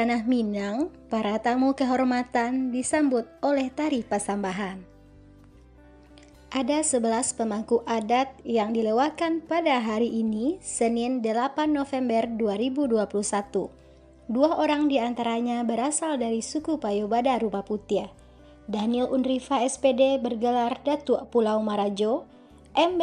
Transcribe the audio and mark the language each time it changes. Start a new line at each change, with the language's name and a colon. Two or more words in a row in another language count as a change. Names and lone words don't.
Indonesian: ranah Minang, para tamu kehormatan disambut oleh tari pasambahan. Ada 11 pemangku adat yang dilewatkan pada hari ini, Senin 8 November 2021. 2 orang diantaranya berasal dari suku Payobada Rupa Putih. Daniel Unriva SPD bergelar Datuk Pulau Marajo, M.